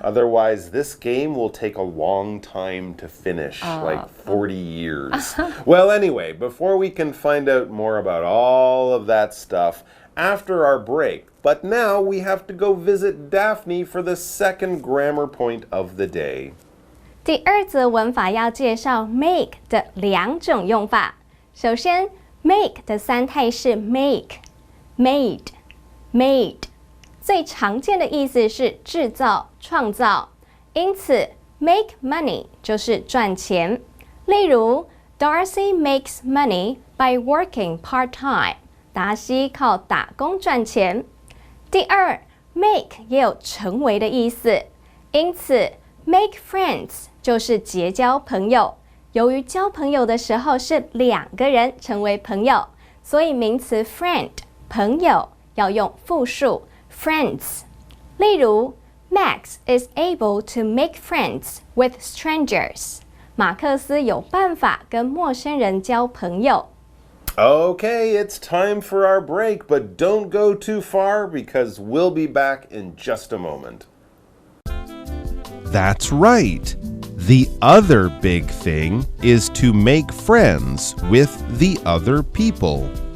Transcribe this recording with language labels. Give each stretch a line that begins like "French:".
English: Otherwise, this game will take a long time to finish, like 40 years. Well, anyway, before we can find out more about all of that stuff after our break, but now we have to go visit Daphne for the second grammar point of the day.
Chinese: 第二则文法要介绍 make 的两种用法。首先 make 的三态是 make、made、made， 最常见的意思是制造、创造，因此 make money 就是赚钱。例如
English: Darcy makes money by working part-time，
Chinese: 达西靠打工赚钱。第二 make 也有成为的意思，因此 make friends 就是结交朋友。由于交朋友的时候是两个人成为朋友，所以名词 friend 朋友要用复数 friends。例如
English: Max is able to make friends with strangers。
Chinese: 马克思有办法跟陌生人交朋友。
English: Okay, it's time for our break, but don't go too far because we'll be back in just a moment. That's right. The other big thing is to make friends with the other people.